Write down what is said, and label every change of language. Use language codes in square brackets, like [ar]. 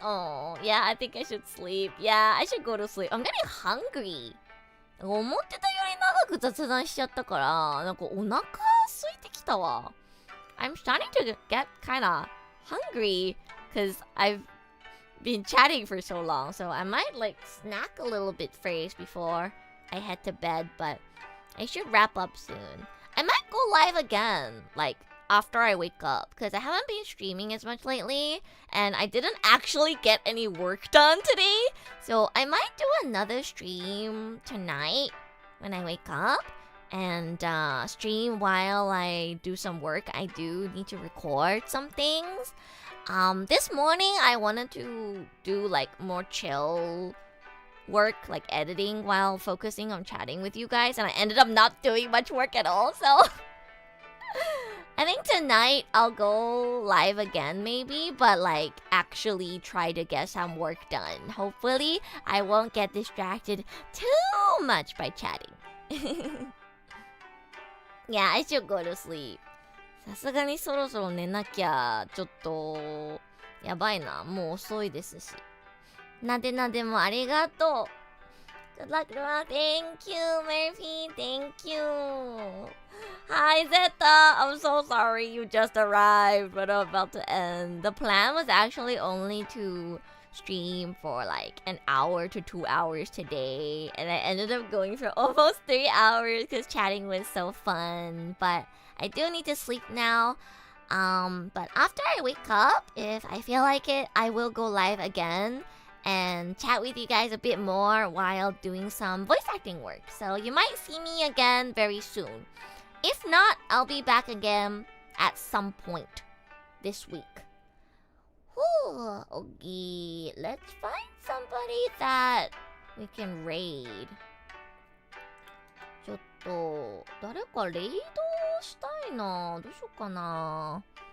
[en] Oh, yeah, I think I should sleep. Yeah, I should go to sleep. I'm getting hungry. [ja] 思ってたより長く雑談しちゃったから、なんかお腹空いてきたわ。 [en] I'm starting to get kinda hungry because I've been chatting for so long. So I might snack a little bit first before I head to bed, but I should wrap up soon. I might go live again, after I wake up, because I haven't been streaming as much lately, and I didn't actually get any work done today. So I might do another stream tonight when I wake up, and stream while I do some work. I do need to record some things. This morning I wanted to do more chill work, editing while focusing on chatting with you guys, and I ended up not doing much work at all. So I think tonight I'll go live again maybe, but actually try to get some work done. Hopefully I won't get distracted too much by chatting. Yeah, I should go to sleep. [ja] さすがにそろそろ寝なきゃちょっとやばいな。もう遅いですし。なでなでもありがとう。 [en] Good luck, Rua. Thank you, Murphy. Thank you. Hi, Zeta. I'm so sorry you just arrived, but I'm about to end. The plan was actually only to stream for like an hour to 2 hours today, and I ended up going for almost 3 hours because chatting was so fun. But I do need to sleep now. But after I wake up, if I feel like it, I will go live again and chat with you guys a bit more while doing some voice acting work. So you might see me again very soon. If not, I'll be back again at some point this week. Whew, okay, let's find somebody that we can raid. [ja] ちょっと誰かレイドしたいな。どうしようかな。